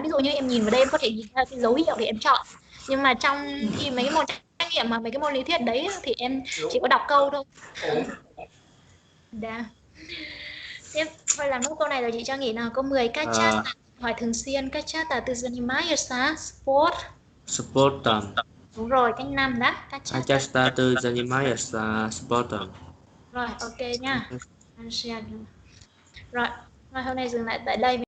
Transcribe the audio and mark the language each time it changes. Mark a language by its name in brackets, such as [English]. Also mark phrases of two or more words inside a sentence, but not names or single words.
[Vietnamese] Ví dụ như em nhìn vào đây em có thể nhìn ra cái dấu hiệu để em chọn, nhưng mà trong khi mấy cái môn trắc nghiệm mà mấy cái môn lý thuyết đấy thì em chỉ có đọc câu thôi. Đã. Tiếp thôi, làm nốt câu này rồi chị cho nghỉ nào. Câu 10, các chat hỏi thường xuyên, các chat là từ [Russian] занимаешься sport. [Vietnamese] Sportem. Đúng rồi, cách 5 đó, các chat. [Russian] Часто ты занимаешься спортом? [Vietnamese] Rồi, ok nha. Rồi, hôm nay dừng lại tại đây.